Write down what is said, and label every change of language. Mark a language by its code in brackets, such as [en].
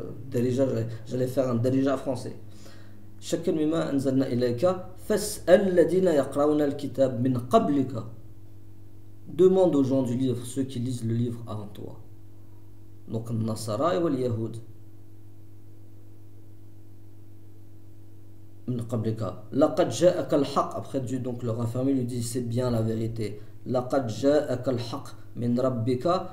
[fr] Déjà, j'allais faire un déjà français. [ar] شك مما أنزلنا إليك فاسأل الذين يقرؤون الكتاب من قبلك. [fr] Demande aux gens du livre, ceux qui lisent le livre avant toi. Donc, Nasara et les Yahoud. [ar] لقد جاءك الحق. [fr] Après Dieu donc le raffermi lui dit c'est bien la vérité. [ar] لقد جاءك الحق من ربك.